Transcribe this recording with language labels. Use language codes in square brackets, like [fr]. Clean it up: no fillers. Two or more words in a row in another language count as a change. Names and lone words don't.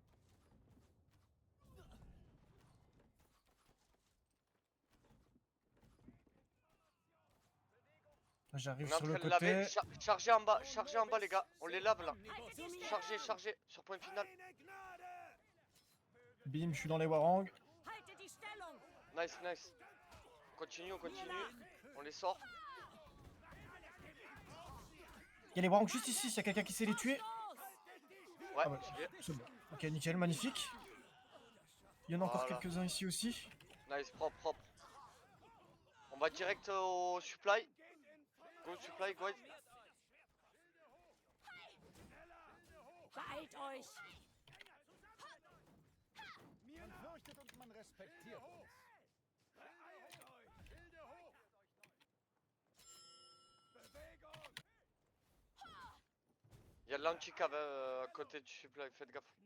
[fr] J'arrive On est en sur le train de laver. côté. Chargez en bas les gars. On les lave là. Chargez sur point final. Bim, je suis dans les warangs. [de] Halte die Stellung! [fr] Nice. Continue. On les sort. Il y a les warangs juste ici, s'il y a quelqu'un qui sait les tuer. Ouais, Ah ouais, j'y vais. c'est bon. Ok, nickel, magnifique. Il y en a encore Voilà. quelques-uns ici aussi. Nice, propre. On va direct au supply. [en] Go supply, go. [de] Beeilt euch! [fr] Il y a de l'anti-cave à côté du supply, faites gaffe.